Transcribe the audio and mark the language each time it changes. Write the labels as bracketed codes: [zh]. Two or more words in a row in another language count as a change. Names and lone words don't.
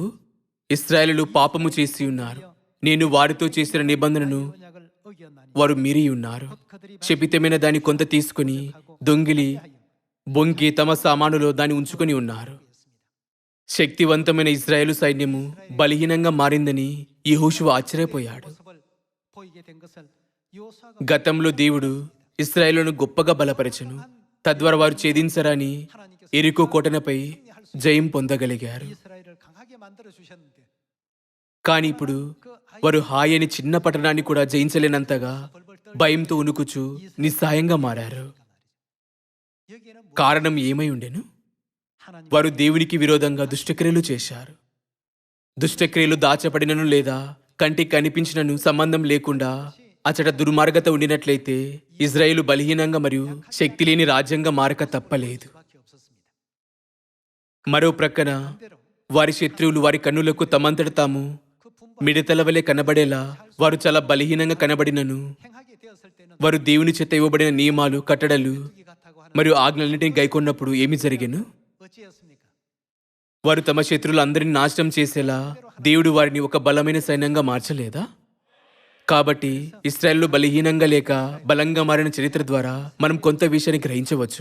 [te] ఇశ్రాయేలులు పాపము చేసి ఉన్నారు. నేను వారితో చేసిన నిబంధనను [ko] 언약을 어기었나니 [te] వారు మీరి ఉన్నారు. [ko] 그들이 [te] శపితమైన దాన్ని కొంత తీసుకుని దొంగిలి బొంకి తమ సామానులో దాన్ని ఉంచుకొని ఉన్నారు. శక్తివంతమైన ఇశ్రాయేలు సైన్యము బలహీనంగా మారిందని యెహోషువ ఆశ్చర్యపోయాడు. [ko] 모습을 보이게 된 것을 여호수아가 [te] గతంలో దేవుడు ఇశ్రాయేలును గొప్పగా బలపరచెను. తద్వారా వారు ఛేదించరాని ఎరికో కోటనపై జయం పొందగలిగారు. [ko] 이스라엘을 강하게 만들어 주셨는데 [te] కానీ ఇప్పుడు వారు హాయి అనే చిన్న పట్టణాన్ని కూడా జయించలేనంతగా భయంతో ఉనుకుచు నిస్సహాయంగా మారారు. [ko] 여기에는 [te] కారణం ఏమై ఉండెను? [ko] 하나님 [te] వారు దేవునికి విరోధంగా దుష్టక్రియలు చేశారు. దుష్టక్రియలు దాచబడినను లేదా కంటికి కనిపించినను సంబంధం లేకుండా అచట దుర్మార్గత ఉండినట్లయితే ఇజ్రాయేలు బలహీనంగా మరియు శక్తి లేని రాజ్యంగా మారక తప్పలేదు. [ko] 수밖에 없었습니다. [te] మరో ప్రక్కన [ko] 반대로 [te] వారి శత్రువులు వారి కన్నులకు తమంతట తాము [ko] 그 분부 [te] మిడతల వలె కనబడేలా వారు చాలా బలహీనంగా కనబడినను [ko] 행하게 되었을 때는 [te] వారు దేవుని చేత ఇవ్వబడిన నియమాలు, కట్టడలు [ko] 기 같다고 하는 [te] మరియు ఆజ్ఞలన్నింటినీ గైకొన్నప్పుడు ఏమి జరిగెను? [ko] 어찌였습니까? [te] వారు తమ శత్రువులందరినీ నాశనం చేసేలా దేవుడు వారిని ఒక బలమైన సైన్యంగా మార్చలేదా? కాబట్టి ఇశ్రాయేలు బలహీనంగా లేక బలంగా మారిన చరిత్ర ద్వారా మనం కొంత విషయాన్ని గ్రహించవచ్చు.